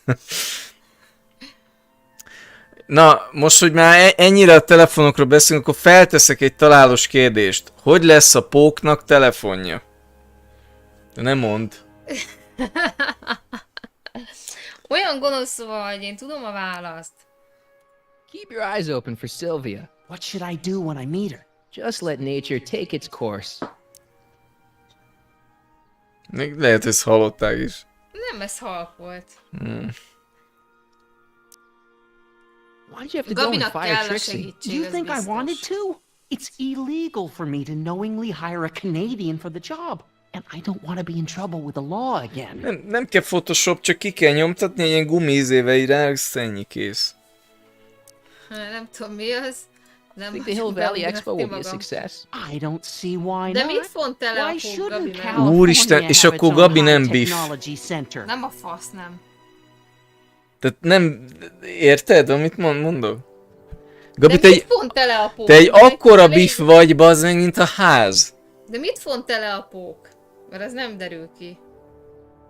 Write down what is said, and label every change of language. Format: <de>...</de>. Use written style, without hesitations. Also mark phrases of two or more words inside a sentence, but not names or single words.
<hu>Na, most, hogy már ennyire a telefonokról beszélünk, akkor felteszek egy találós kérdést. Hogy lesz a póknak telefonja? De nem mondd. Olyan gonosz vagy, én tudom a választ.</hu> <en>Keep your eyes open for Sylvia. What should I do when I meet her? Just let nature take its course.</en> <hu>Még lehet, hogy ezt hallották is. Nem, ez halk volt.</hu> <en>Why'd you have to go and</en> <hu>Gabinak</hu> <en>fire</en> <hu>kell a</hu> <en>Trixie?</en> <hu>segítség,</hu> <en>You</en> <hu>ez</hu> <en>think I</en> <hu>biztos.</hu> <en>wanted to? It's illegal for me to knowingly hire a Canadian for the job. And I don't want to be in trouble with the law again.</en> <hu>Nem kell Photoshop, csak ki kell nyomtatni egy ilyen gumiízével így rá, ennyi kész. Nem tudom mi az. Nem</hu> <en>Think the Hill Valley Expo will be a success? I don't see why</en> <hu>De</hu> <en>not.</en> <hu>mit font tele a</hu> <en>Why</en> <hu>pók,</hu> <en>shouldn't</en> <hu>Gabi? Nem?</hu> <en>California</en> <hu>Úristen, és</hu> <en>have</en> <hu>akkor</hu> <en>its own</en> <hu>Gabi nem</hu> <en>high</en> <hu>biff.</hu> <en>technology center?</en> <hu>Nem a fasz, nem. Tehát nem... Érted, amit mondok? Gabi, De mit font tele a pók? te egy Mert akkora elég- biff vagy, bazd meg, mint a ház. De mit font tele a pók? Mert az nem derül ki.</hu>